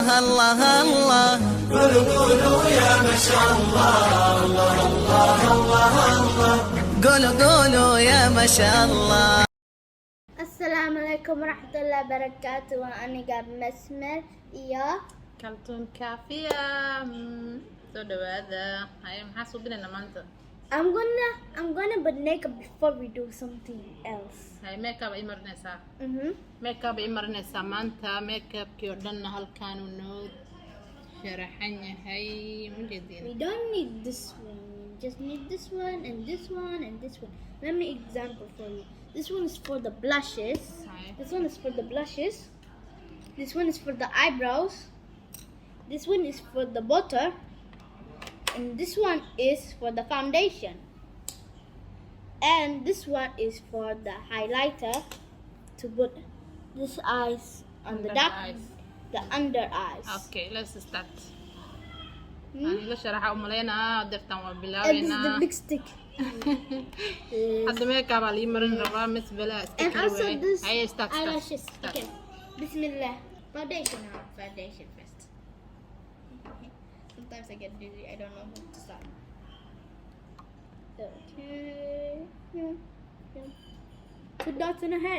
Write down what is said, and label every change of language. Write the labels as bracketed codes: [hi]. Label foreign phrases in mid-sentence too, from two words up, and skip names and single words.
[ar] الله الله قولوا يا ما شاء الله الله الله الله الله قولوا يا ما شاء الله. السلام عليكم ورحمة الله وبركاته. وأنا قاعد مسمر يا [so] Kaltun Kaafiya. Soo dhawaada. Haye maxaa suubinayna maanta? [en] I'm gonna put makeup before we do something else. [so] Haye makeup ay marinaysaa. Makeup ay marinaysaa maanta. Makeupkii oo dhanna halkaan uu noo sharaxan yahay. Ma jeedin? [en] We don't need this one. We just need this one and this one and this one. Let me example for you. This one is for the blushes. [so] Haye. [en] This one is for the blushes. This one is for the eyebrows. This one is for the butter. And this one is for the foundation. And this one is for the highlighter to put this eyes on the Under dark, eyes. the under eyes. Okay, let's start. [so] Ani la sharaxa u maleynaa dartan waa [en] And this is the [so] bilaabeynaa. [en] big stick. [so] Hadda makeup aa lii marin rabaa Masbal iska [en] And [so] kari [en] also [so] waay. [en] this [so] Haye start. [en] eyelashes. Okay. Bismillah. Foundation now. Foundation first. Sometimes I get dizzy. I don't know who to start. Okay. Put dots in her head.